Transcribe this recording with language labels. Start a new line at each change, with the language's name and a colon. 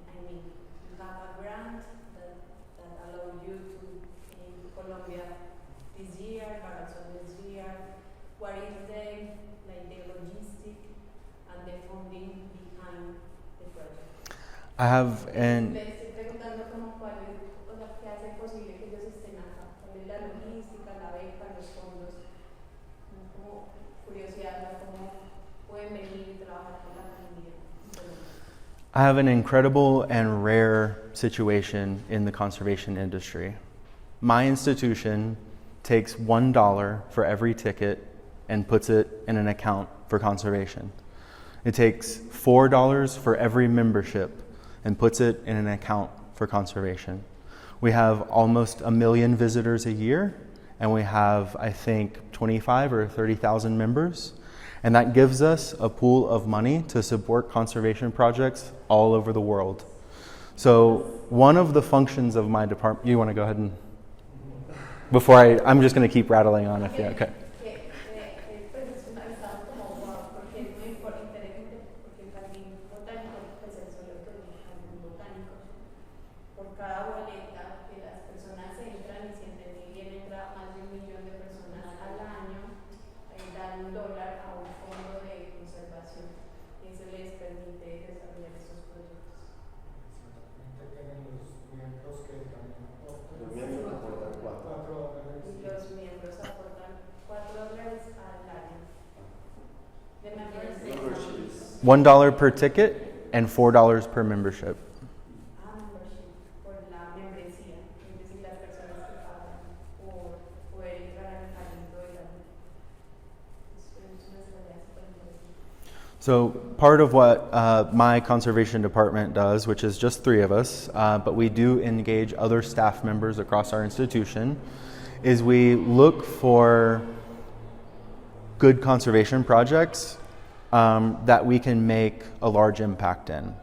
English: I mean, you have a grant that allowed you to in Colombia this year, but also this year. What is the logistic and the funding behind the project? I have an.
Spanish: Le estoy preguntando como cuál es, o sea, qué hace posible que ellos estén acá. ¿Cuál es la logística, la beca, los fondos? Como curiosidad, ¿cómo pueden venir y trabajar con la comunidad?
English: I have an incredible and rare situation in the conservation industry. My institution takes $1 for every ticket and puts it in an account for conservation. It takes $4 for every membership and puts it in an account for conservation. We have almost 1 million visitors a year, and we have, I think, 25 or 30,000 members. And that gives us a pool of money to support conservation projects all over the world. So one of the functions of my department, you want to go ahead and, before I'm just going to keep rattling on if you, okay.
Spanish: Pues es una estado como wow, porque es muy interesante, porque el jardín botánico, pues el zoológico es un jardín botánico. Por cada boleta que las personas entran y sienten que bien entra más de 1 millón de personas al año, dan $1 a un fondo de conservación y eso les permite desarrollar estos proyectos. Tienen los miembros que también aportan. Los miembros aportan $4. Y los miembros aportan $4 al año.
English: The members $1 per ticket and $4 per membership.
Spanish: membership, por la membresía, es decir, las personas que pagan por poder entrar al jardín todo el año. Es una estrategia súper interesante. So part of what my conservation department does, which is just 3 of us, but we do engage other staff members across our institution, is we look for good conservation projects that we can make a large impact in.